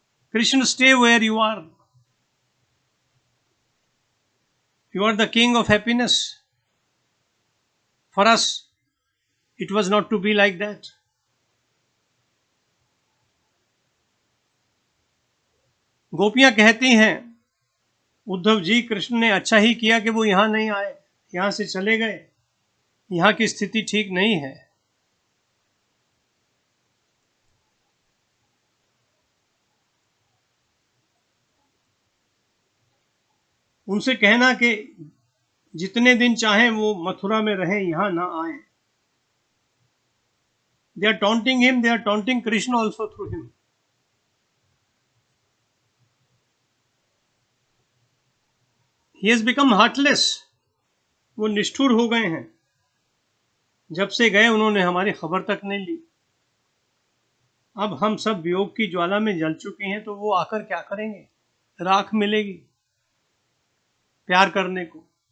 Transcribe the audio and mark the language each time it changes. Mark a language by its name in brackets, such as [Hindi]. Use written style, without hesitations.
[English] Krishna, stay where you are. You are the king of happiness. For us, it was not to be like that. [Hindi] गोपियां कहती हैं, उद्धव जी, कृष्ण ने अच्छा ही किया कि वो यहां नहीं आए, यहां से चले गए, यहां की स्थिति ठीक नहीं है. उनसे कहना कि जितने दिन चाहें वो मथुरा में रहें, यहां ना आए. [English] They are taunting him, they are taunting Krishna also through him. He has become heartless. [Hindi] वो निष्ठुर हो गए हैं. जब से गए उन्होंने हमारी खबर तक नहीं ली. अब हम सब वियोग की ज्वाला में जल चुके हैं, तो वो आकर क्या करेंगे? राख मिलेगी प्यार करने को.